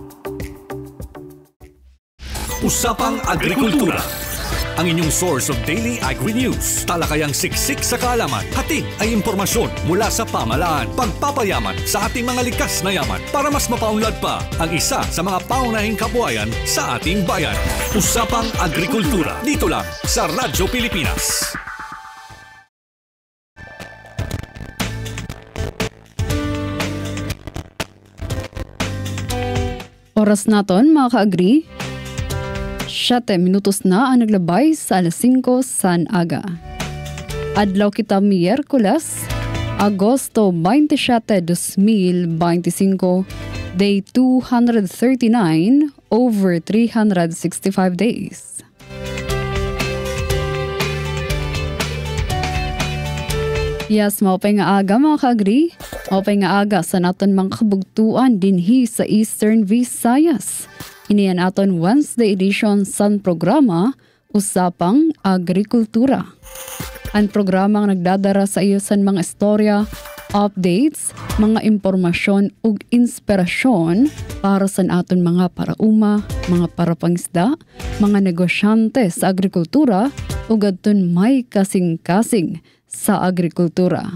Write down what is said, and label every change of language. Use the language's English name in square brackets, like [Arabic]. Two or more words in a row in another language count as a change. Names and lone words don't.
[Filipino] Usapang Agrikultura, ang inyong [English] source of daily agri-news. [Filipino] Talakayang siksik sa kaalaman. Hatid ay impormasyon mula sa pamahalaan. Pagpapayaman sa ating mga likas na yaman para mas mapaunlad pa ang isa sa mga paunahing kabuhayan sa ating bayan. Usapang Agrikultura, dito lang sa Radyo Pilipinas. [Waray] Oras naton mga ka-agri. 7 minutos na ang naglabay sa alas 5 san aga. Adlaw kita Miyerkules, Agosto 27, 2025, [English] day 239 over 365 days. Yes, [Waray] maupay nga aga mga ka-agri. Maupay nga aga sa naton mga kabugtuan dinhi sa Eastern Visayas. Iniyan aton [English] Wednesday edition [Waray] sa programa Usapang Agrikultura. Ang programang nagdadara sa iyo sa mga istorya, updates, mga impormasyon ug inspirasyon para sa aton mga parauma, mga parapangisda, mga negosyante sa agrikultura ug adton may kasing-kasing sa agrikultura.